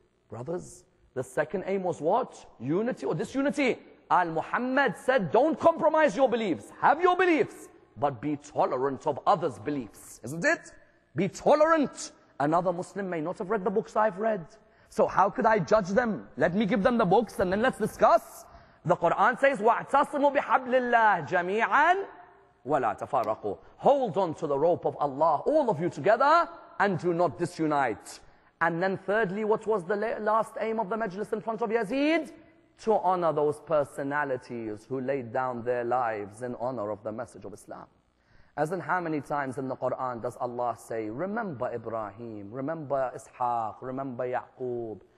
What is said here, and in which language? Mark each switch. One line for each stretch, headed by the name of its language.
English: Brothers, the second aim was what? Unity or disunity. Al-Muhammad said, don't compromise your beliefs. Have your beliefs, but be tolerant of others' beliefs. Isn't it? Be tolerant. Another Muslim may not have read the books I've read. So how could I judge them? Let me give them the books and then let's discuss. The Quran says,
Arabic: وَاعْتَصِمُوا بِحَبْلِ اللَّهِ جَمِيعًا وَلَا تَفَرَّقُوا.
English: Hold on to the rope of Allah, all of you together, and do not disunite. And then thirdly, what was the last aim of the majlis in front of Yazid? To honor those personalities who laid down their lives in honor of the message of Islam. As in how many times in the Quran does Allah say, remember Ibrahim, remember Ishaq, remember Yaqub.